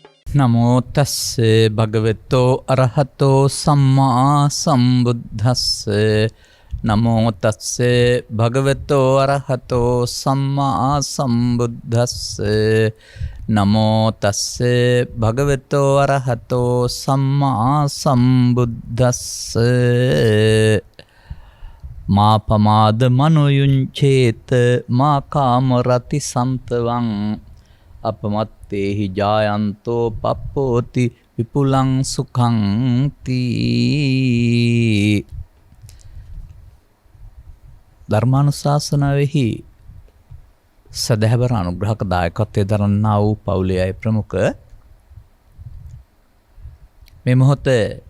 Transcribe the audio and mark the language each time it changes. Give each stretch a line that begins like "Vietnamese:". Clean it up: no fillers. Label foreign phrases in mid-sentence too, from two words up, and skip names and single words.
Pali: නමෝ තස්සේ භගවතෝ අරහතෝ සම්මා සම්බුද්දස්සේ නමෝ තස්සේ භගවතෝ අරහතෝ සම්මා සම්බුද්දස්සේ නමෝ තස්සේ භගවතෝ අරහතෝ සම්මා සම්බුද්දස්සේ මා පමාද මනෝයුංචේත මා කාමරති සන්තවං අපමත්තේහි ජායන්තෝ පප්පෝති විපුලං සුඛං තී.
Sinhala: ධර්මානුශාසනාවෙහි සදහැවර අනුග්‍රහක දායකත්වයේ දරන්නා වූ පවුලේ අය ප්‍රමුඛ මේ මොහොතේ